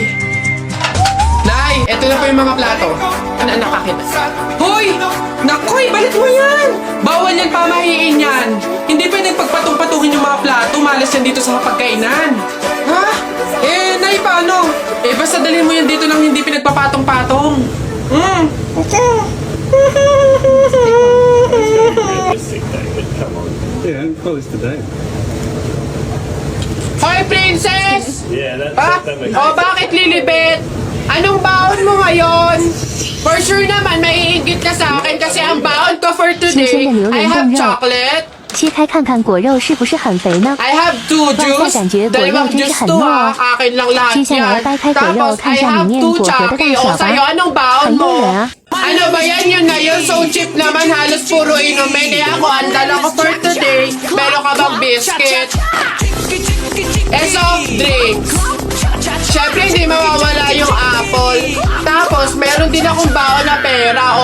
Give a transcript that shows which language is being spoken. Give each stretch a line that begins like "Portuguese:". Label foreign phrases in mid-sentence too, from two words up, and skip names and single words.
Filipino: Nay, eto na po yung mga plato. Anak, kakita. Hoy! Nakoy, balik mo yan! Bawal yan, pamahiin yan. Hindi pwedeng pagpatong-patuhin yung mga plato. Malas yan dito sa pagkainan. Ha? Nay, paano? Basta dalhin mo yan dito lang hindi pinagpapatong-patong.
English: Yeah, I'm close today.
Filipino: Hoy, princess!
English: Yeah, that makes
Filipino: Bakit Lilibet? Anong baon mo ngayon?
English: For sure
Filipino: naman, maiingit ka sa akin kasi ang baon ko
English: for today, I have chocolate,
Chinese: 切开看看果肉是不是很肥呢？
English: I have two
Chinese: 外
English: juice,
Chinese: 在感觉果肉
Filipino: dalawang
Chinese: 真是
English: juice
Chinese: 很
English: to
Chinese: 糯
Filipino: ha,
Chinese: 哦。
Filipino: akin lang lahat
Chinese: 接下来
Filipino: yan.
Chinese: 掰开果肉
Filipino: Tapos
Chinese: 看
English: I
Chinese: 一下里
English: have
Chinese: 面
English: two
Chinese: 果核的
English: chucky.
Chinese: 大小
Filipino: Sa'yo,
Chinese: 吧，
Filipino: anong baon
Chinese: 很
Filipino: mo?
Chinese: 诱人啊！
Filipino: Ano ba yan? Yun na yun.
English: So cheap
Filipino: naman. Halos puro inumin. Ako, ang dala ko
English: for today.
Filipino: Meron ka bang biscuit?
English: Soft drinks.
Filipino: Siyempre, hindi mawawala yung apple. Tapos, meron din akong baon na pera.